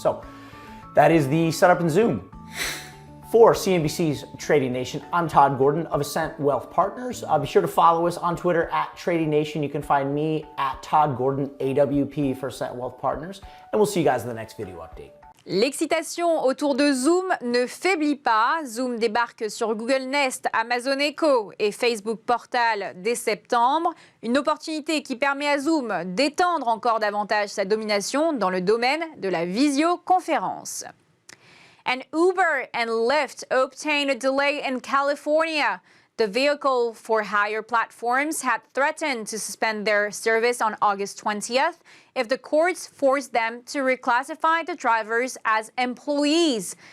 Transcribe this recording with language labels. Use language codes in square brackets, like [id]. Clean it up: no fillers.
[en] So that is the setup in Zoom. For CNBC's Trading Nation, I'm Todd Gordon of Ascent Wealth Partners. Be sure to follow us on Twitter at Trading Nation. You can find me at Todd Gordon, AWP for Ascent Wealth Partners. And we'll see you guys in the next video update. [fr] L'excitation autour de Zoom ne faiblit pas. Zoom débarque sur Google Nest, Amazon Echo et Facebook Portal dès septembre. Une opportunité qui permet à Zoom d'étendre encore davantage sa domination dans le domaine de la visioconférence. [en] And Uber and Lyft obtained a delay in California. The vehicle for hire platforms had threatened to suspend their service on August 20th if the courts forced them to reclassify the drivers as employees.